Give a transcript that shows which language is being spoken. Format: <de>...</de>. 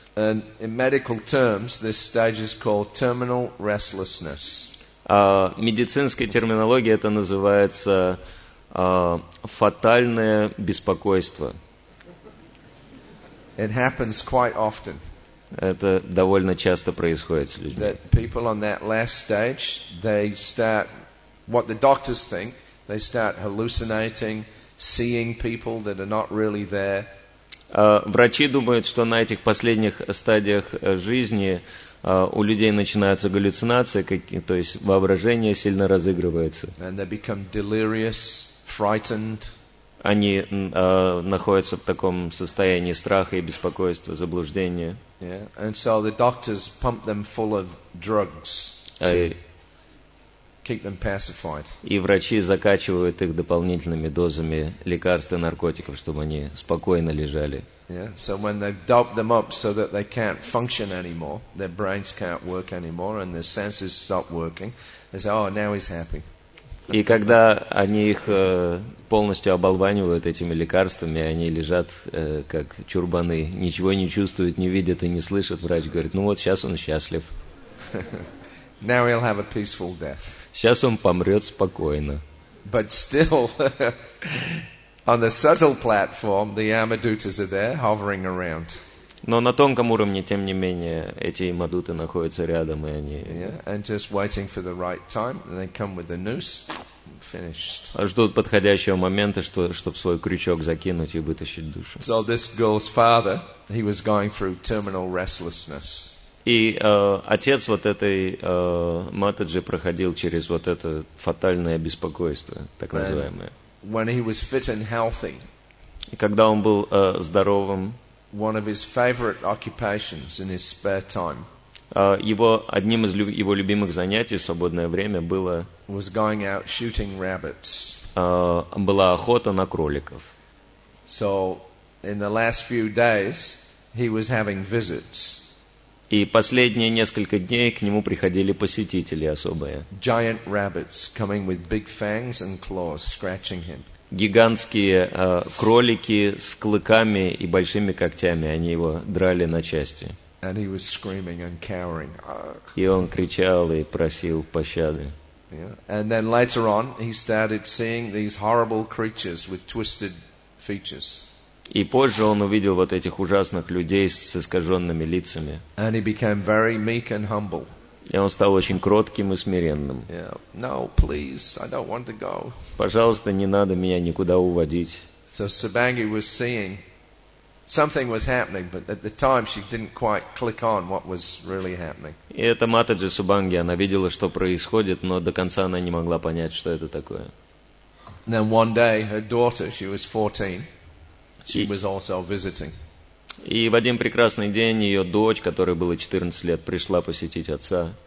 <en>And in medical terms, this stage is called terminal restlessness.</en> <ru>Медицинской терминологией это называется фатальное беспокойство.</ru> <en>It happens quite often.</en> <ru>Это довольно часто происходит с людьми.</ru> <en>That people on that last stage, they start, what the doctors think, they start hallucinating, seeing people that are not really there.</en> <ru>Врачи думают, что на этих последних стадиях жизни у людей начинаются галлюцинации, то есть воображение сильно разыгрывается.</ru> <en>And they become delirious, frightened.</en> <ru>Они находятся в таком состоянии страха и беспокойства, заблуждения.</ru> <en>Yeah. And so the doctors pump them full of drugs to keep them pacified.</en> <ru>И врачи закачивают их дополнительными дозами лекарств и наркотиков, чтобы они спокойно лежали.</ru> <en>Yeah. So when they've doped them up so that they can't function anymore, their brains can't work anymore, and their senses stop working, they say, "Oh, now he's happy."</en> <ru>И когда они их полностью оболванивают этими лекарствами, они лежат как чурбаны, ничего не чувствуют, не видят и не слышат, врач говорит, ну вот сейчас он счастлив.</ru> <en>Now he'll have a peaceful death.</en> <ru>Сейчас он помрет спокойно.</ru> <en>But still, on the subtle platform, the Yamadutas are there, hovering around.</en> <ru>Но на тонком уровне, тем не менее, эти имадуты находятся рядом, и они</ru> <en>And just waiting for the right time, and they come with the noose, finished.</en> <ru>ждут подходящего момента, чтобы свой крючок закинуть и вытащить душу.</ru> <en>So this girl's father, he was going through terminal restlessness.</en> <ru>И отец вот этой Матаджи проходил через вот это фатальное беспокойство, так называемое.</ru> <en>When he was fit and healthy,</en> <ru>И когда он был здоровым,</ru> <en>one of his favorite occupations in his spare time</en> <ru>одним из его любимых занятий в свободное время было</ru> <en>was going out shooting rabbits.</en> <ru>была охота на кроликов.</ru> <en>So in the last few days, he was having visits.</en> <ru>И последние несколько дней к нему приходили посетители особые.</ru> <en>Giant rabbits coming with big fangs and claws, scratching him.</en> <ru>Гигантские кролики с клыками и большими когтями, они его драли на части.</ru> <en>And he was screaming and cowering.</en> <ru>И он кричал и просил пощады.</ru> <en>Yeah. And then later on, he started seeing these horrible creatures with twisted features.</en> <ru>И позже он увидел вот этих ужасных людей с искаженными лицами.</ru> <en>And he became very meek and humble.</en> <ru>И он стал очень кротким и смиренным.</ru> <en>Yeah. No, please, I don't want to go.</en> <ru>Пожалуйста, не надо меня никуда уводить.</ru> <en>So Sabangi was seeing something was happening, but at the time she didn't quite click on what was really happening.</en> <ru>И эта Матаджи Субанги, она видела, что происходит, но до конца она не могла понять, что это такое.</ru> <en>And then one day, her daughter, she was 14, she was also visiting.</en> <ru>И в один прекрасный день ее дочь, которой было 14 лет, пришла посетить отца.</ru>